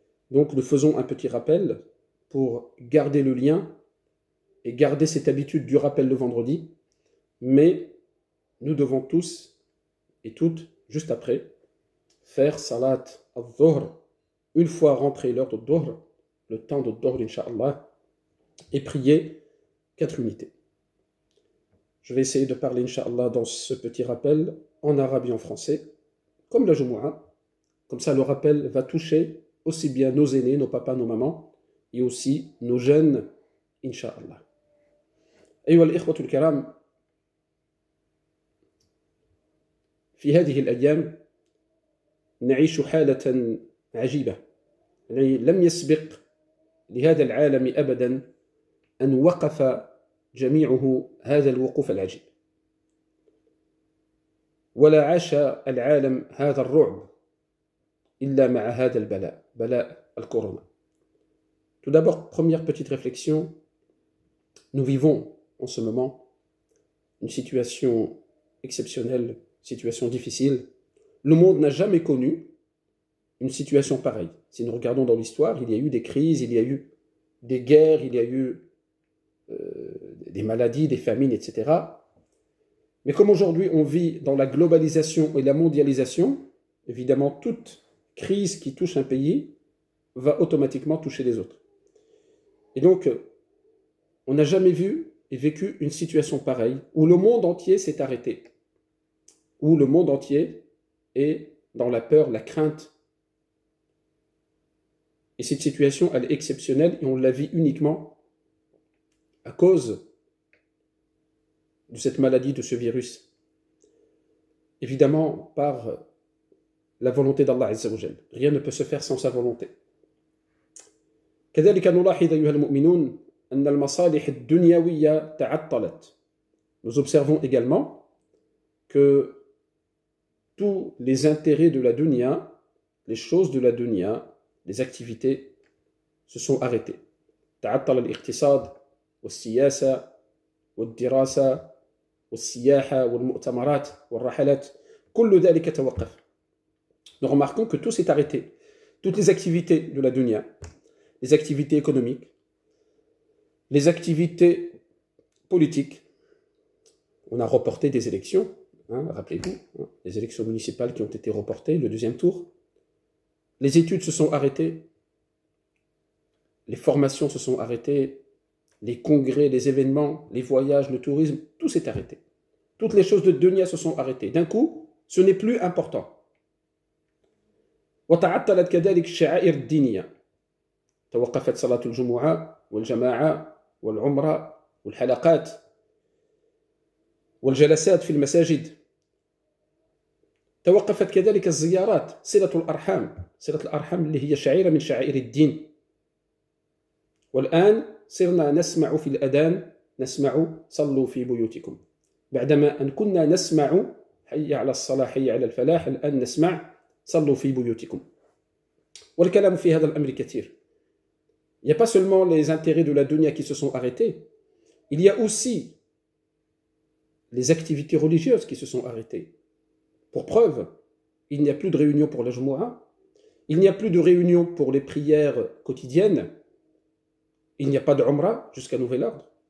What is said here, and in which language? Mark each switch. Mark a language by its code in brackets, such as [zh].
[fr] Donc nous faisons un petit rappel pour garder le lien et garder cette habitude du rappel le vendredi, mais nous devons tous et toutes, juste après, faire Salat al-Dhuhr, une fois rentré l'heure de Dhuhr, le temps de Dhuhr, Inch'Allah, et prier 4 unités. Je vais essayer de parler, Inch'Allah, dans ce petit rappel, en arabe et en français, comme la Jumu'ah. Comme ça, le rappel va toucher aussi bien nos aînés, nos papas, nos mamans, et aussi nos jeunes, Inch'Allah. [ar] أيها الإخوة الكرام، في هذه الأيام نعيش حالة عجيبة، يعني لم يسبق لهذا العالم أبدا أن وقف جميعه هذا الوقوف العجيب، ولا عاش العالم هذا الرعب إلا مع هذا البلاء، بلاء الكورونا. [fr] Tout d'abord, première petite réflexion, nous vivons en ce moment une situation exceptionnelle, situation difficile. Le monde n'a jamais connu une situation pareille. Si nous regardons dans l'histoire, il y a eu des crises, il y a eu des guerres, il y a eu des maladies, des famines, etc. Mais comme aujourd'hui on vit dans la globalisation et la mondialisation, évidemment toute crise qui touche un pays va automatiquement toucher les autres. Et donc, on n'a jamais vu et vécu une situation pareille où le monde entier s'est arrêté, où le monde entier est dans la peur, la crainte. Et cette situation, elle est exceptionnelle et on la vit uniquement à cause de cette maladie, de ce virus. Évidemment, par la volonté d'Allah Azza wa Jal. Rien ne peut se faire sans sa volonté. [ar] كذلك نلاحظ أيها المؤمنون أن المصالح الدنيوية تعطلت. [fr] Nous observons également que tous les intérêts de la dunya, les choses de la dunya, les activités se sont arrêtées. [ar] تعطل الاقتصاد والسياسة والدراسة والسياحة والمؤتمرات والرحلات كل ذلك توقف. [fr] Nous remarquons que tout s'est arrêté. Toutes les activités de la dunya, les activités économiques, les activités politiques. On a reporté des élections, rappelez-vous, les élections municipales qui ont été reportées, le deuxième tour. Les études se sont arrêtées, les formations se sont arrêtées, les congrès, les événements, les voyages, le tourisme, tout s'est arrêté. Toutes les choses de dunya se sont arrêtées. D'un coup, ce n'est plus important. [ar] وتعطلت كذلك الشعائر الدينية. توقفت صلاة الجمعة والجماعة والعمرة والحلقات والجلسات في المساجد. توقفت كذلك الزيارات، صلة الأرحام اللي هي شعيرة من شعائر الدين. والآن صرنا نسمع في الأذان نسمع صلوا في بيوتكم، بعدما أن كنا نسمع حي على الصلاة حي على الفلاح، الآن نسمع صلوا في بيوتكم. والكلام في هذا الأمر كثير. [fr] Il n'y a pas seulement les intérêts de la dunya qui se sont arrêtés, il y a aussi les activités religieuses qui se sont arrêtées. Pour preuve, il n'y a plus de réunions pour la Jumu'ah, il n'y a plus de réunions pour les prières quotidiennes, il n'y a pas de Umrah jusqu'à nouvel ordre.